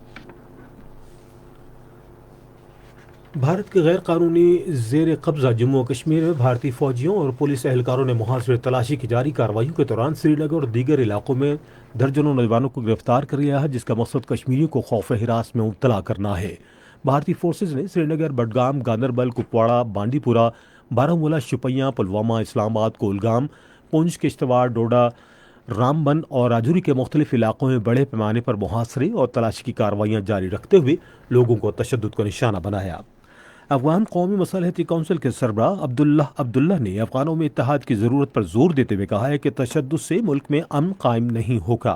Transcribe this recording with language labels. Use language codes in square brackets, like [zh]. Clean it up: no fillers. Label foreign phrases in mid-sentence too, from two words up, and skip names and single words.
[ur] بھارت کے غیر قانونی زیر قبضہ جموں و کشمیر میں بھارتی فوجیوں اور پولیس اہلکاروں نے محاصرے تلاشی کی جاری کارروائیوں کے دوران سری نگر اور دیگر علاقوں میں درجنوں نوجوانوں کو گرفتار کر لیا ہے، جس کا مقصد کشمیریوں کو خوف ہراس میں مبتلا کرنا ہے۔ بھارتی فورسز نے سری نگر، بڈگام، گاندربل، کپواڑہ، بانڈی پورہ، بارہمولہ، شوپیاں، پلوامہ، اسلام آباد، کولگام، پونچھ، کشتواڑ، ڈوڈا، رام بن اور راجوری کے مختلف علاقوں میں بڑے پیمانے پر محاصرے اور تلاشی کی کارروائیاں جاری رکھتے ہوئے لوگوں کو تشدد کا نشانہ بنایا۔ افغان قومی مصالحتی کونسل کے سربراہ عبداللہ نے افغانوں میں اتحاد کی ضرورت پر زور دیتے ہوئے کہا ہے کہ تشدد سے ملک میں امن قائم نہیں ہوگا۔